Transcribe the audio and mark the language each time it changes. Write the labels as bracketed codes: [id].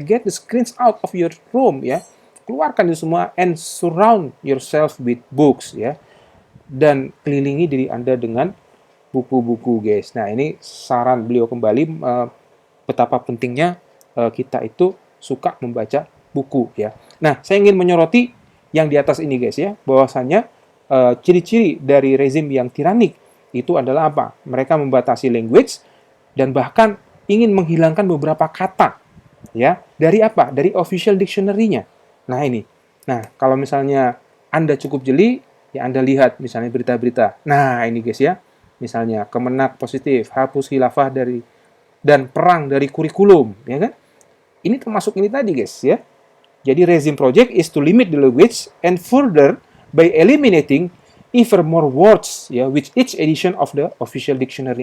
[en] Get the screens out of your room, ya. [id] Keluarkan itu semua [en] and surround yourself with books, ya. [id] Dan kelilingi diri Anda dengan buku-buku, guys. Nah, ini saran beliau kembali betapa pentingnya kita itu suka membaca buku, ya. Nah, saya ingin menyoroti yang di atas ini, guys, ya, bahwasannya ciri-ciri dari rezim yang tiranik itu adalah apa? Mereka membatasi language dan bahkan ingin menghilangkan beberapa kata, ya, dari apa? Dari official dictionary-nya. Nah, ini. Nah, kalau misalnya Anda cukup jeli, ya, Anda lihat misalnya berita-berita. Nah, ini, guys, ya. Misalnya Kemenak positif, hapus khilafah dan perang dari kurikulum, ya kan? Ini termasuk ini tadi, guys, ya. Jadi rezim [en] project is to limit the language and further by eliminating even more words, ya, with each edition of the official dictionary.